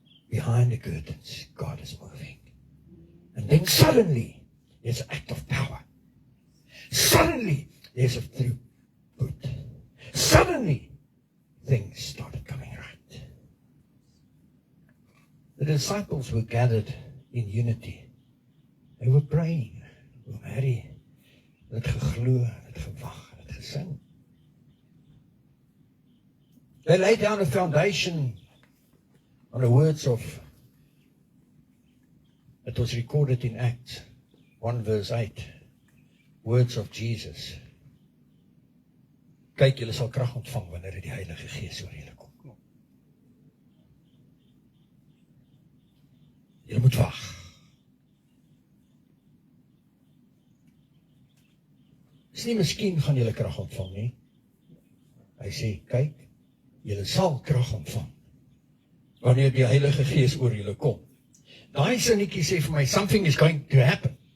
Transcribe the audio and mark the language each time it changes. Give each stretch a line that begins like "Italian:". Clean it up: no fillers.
English: Behind the curtains, God is moving. And then suddenly, there's an act of power. Suddenly, there's a throughput. Suddenly, things started coming right. The disciples were gathered in unity. They were praying.
Afrikaans: Mary, het geglo, het gewag, het gesing.
English: They laid down a foundation on the words of, it was recorded in Acts 1 verse 8, words of Jesus.
Afrikaans: Kyk, julle sal krag ontvang wanneer die Heilige Gees oor julle kom. Julle moet wag. Dis nie miskien gaan julle krag ontvang nie. Hy sê, kyk, julle sal krag ontvang wanneer die Heilige Gees oor julle kom. Daai sinnetjie sê vir my,
English: something is going to happen.